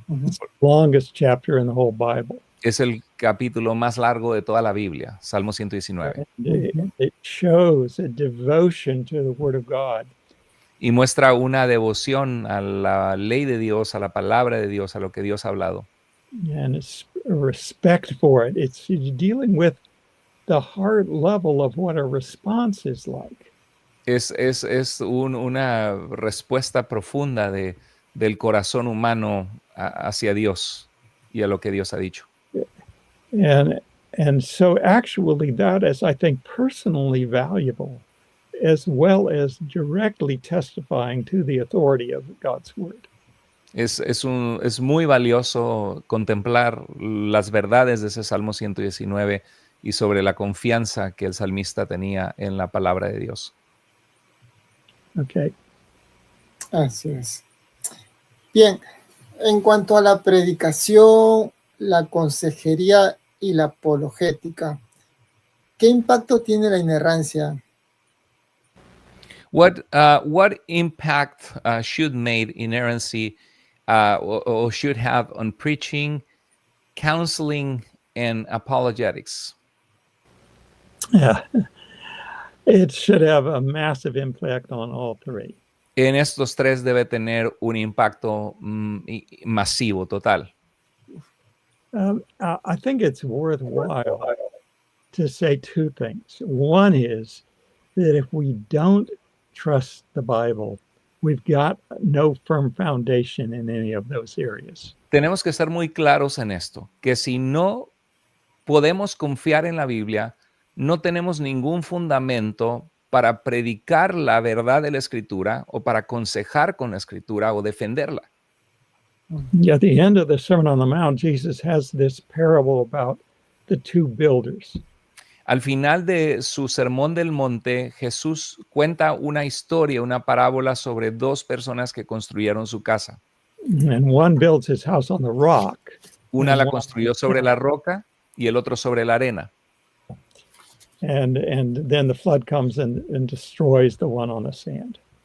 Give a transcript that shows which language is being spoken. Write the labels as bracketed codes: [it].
[en] It's the longest chapter in the whole Bible. [es] Es el capítulo más largo de toda la Biblia, Salmo 119. [en] It shows a devotion to the Word of God. [es] y muestra una devoción a la ley de Dios, a la palabra de Dios, a lo que Dios ha hablado. [en] and it's a respect for it. It's dealing with the heart level of what a response is like. [es] Una respuesta profunda del corazón humano hacia Dios y a lo que Dios ha dicho. [en] And so actually that is, I think, personally valuable, as well as directly testifying to the authority of God's word. [es] Es muy valioso contemplar las verdades de ese Salmo 119 y sobre la confianza que el salmista tenía en la palabra de Dios. [en] Okay. [es] Así es. Bien, en cuanto a la predicación, la consejería y la apologética, ¿qué impacto tiene la inerrancia? [en] What impact should made inerrancy or should have on preaching, counseling, and apologetics? Yeah. It should have a massive impact on all three. [es] En estos tres debe tener un impacto masivo, total. [en] I think it's worthwhile to say two things. One is that if we don't trust the Bible, we've got no firm foundation in any of those areas. [es] Tenemos que ser muy claros en esto, que si no podemos confiar en la Biblia, no tenemos ningún fundamento para predicar la verdad de la Escritura o para aconsejar con la Escritura o defenderla. [en] At the end of the Sermon on the Mount, Jesus has this parable about the two builders. [es] Al final de su Sermón del Monte, Jesús cuenta una historia, una parábola sobre dos personas que construyeron su casa. [en] And one builds his house on the rock. [es] Una la construyó sobre la roca y el otro sobre la arena. [en] And then the flood comes and destroys the one on the sand.